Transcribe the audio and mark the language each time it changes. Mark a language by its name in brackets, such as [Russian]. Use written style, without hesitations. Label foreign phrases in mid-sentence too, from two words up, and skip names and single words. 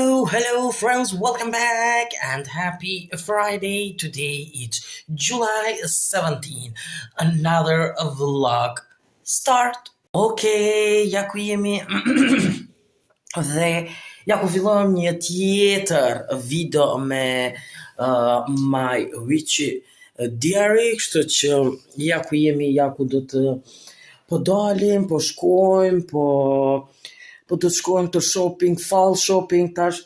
[English] Hello, friends, welcome back and happy Friday. Today it's July 17. Another vlog start. [Albanian] Okay, ja ku jemi dhe ja ku fillon një tjetër video me My Witchy Diary, kështu që ja ku jemi, ja ku do të po dalim, po shkojmë, po të shkojmë të shopping, [English] fall shopping [Albanian] tash.